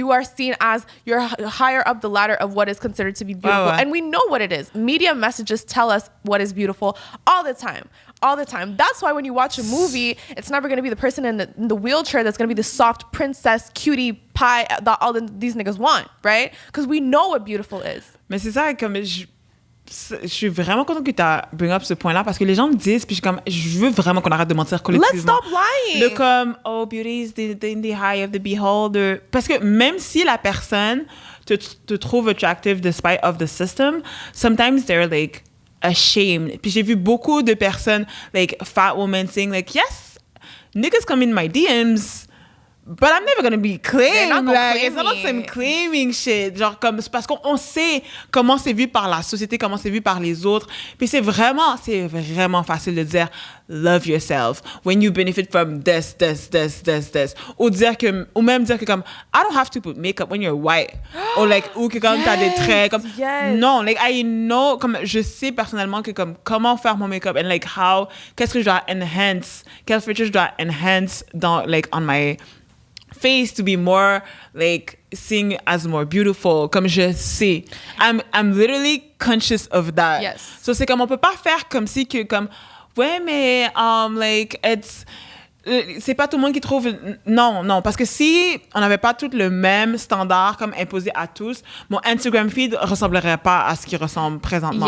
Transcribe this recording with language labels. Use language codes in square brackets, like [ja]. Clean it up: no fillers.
[en] You are seen as you're higher up the ladder of what is considered to be beautiful. And we know what it is. Media messages tell us what is beautiful all the time. All the time. That's why when you watch a movie, it's never going to be the person in the wheelchair that's going to be the soft princess, cutie pie that these niggas want, right? Because we know what beautiful is. [fr] Mais c'est ça, comme je suis vraiment contente que tu as bring up ce point-là, parce que les gens me disent, puis je veux vraiment qu'on arrête de mentir collectivement. [en] Let's stop lying. Comme, oh, beauty is in the eye of the beholder. [fr] Parce que même si la personne te trouve attractive [en] despite of the system, sometimes they're like ashamed. [fr] Puis j'ai vu beaucoup de personnes, [en] like fat women saying like, yes, niggas come in my DMs, but I'm never gonna be claimed. Like, it's not the same claiming shit. [fr] Genre, comme, c'est parce qu'on sait comment c'est vu par la société, comment c'est vu par les autres. Puis c'est vraiment facile de dire [en] love yourself when you benefit from this. [fr] Ou même dire que comme, [en] I don't have to put makeup when you're white. [fr] Ou que comme t'as des traits, comme, non, like, [en] I know, [fr] comme, je sais personnellement que comme, comment faire mon make-up and like qu'est-ce que je dois enhance, quel feature je dois enhance dans, like, [en] on my face to be more like seen as more beautiful, [fr] comme je sais. [en] I'm literally conscious of that. Yes. [fr] So c'est comme on peut pas faire comme si que comme ouais mais [en] like it's [fr] c'est pas tout le monde qui trouve... Non, parce que si on n'avait pas tout le même standard comme imposé à tous, mon Instagram feed ressemblerait pas à ce qui ressemble présentement.